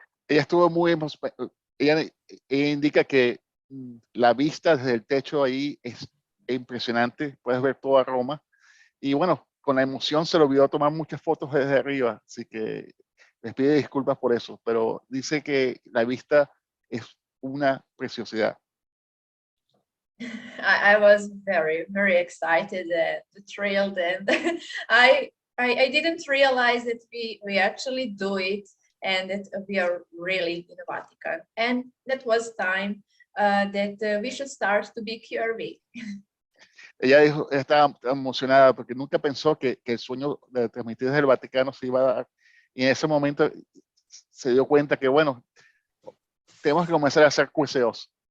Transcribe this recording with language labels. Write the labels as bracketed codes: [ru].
[es] Ella estuvo muy ella indica que la vista desde el techo ahí es impresionante, puedes ver toda Roma y bueno, con la emoción se le olvidó tomar muchas fotos desde arriba, así que les pido disculpas por eso, pero dice que la vista es una preciosidad. [en] I was very, very excited and thrilled, and I didn't realize that we actually do it and that we are really in the Vatican, and that was time that we should start to be QRV. [es] Ella dijo, estaba emocionada porque nunca pensó que el sueño de transmitir desde el Vaticano se iba a dar Y en ese momento se dio cuenta que, bueno, tenemos que comenzar a hacer QSOs.